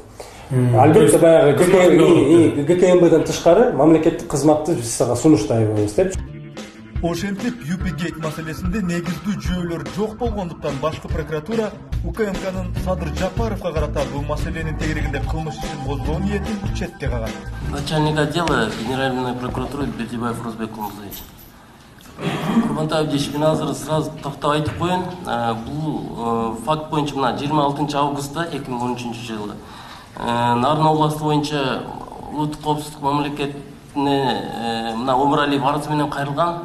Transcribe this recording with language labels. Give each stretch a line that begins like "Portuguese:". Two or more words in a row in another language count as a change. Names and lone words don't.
Kyrgyz: Албетте баягы ГКМБден тышкары мамлекеттик кызматты биз сага сунуштайбыз деп. Ошентип UPG маселесинде негиздүү жүйөлөр жок болгондуктан башкы прокуратура УКМКнын Садыр Жапаровго карата бул маселенин тегерегинде кылмыш ишин козгоо ниетин четке кагат.
Russian: Начальник отдела Генеральной прокуратуры Бердибаев Розбек Кулмузович.
Kyrgyz: Курмантаев Абдиш, мен азыр сразу токтоп айтып коеюн. Бул факт боюнча мына 26 августта 2013 жылы Нарын областы боюнча улуттук коопсуздук мамлекетине мына Өмүралиев арызы менен кайрылган.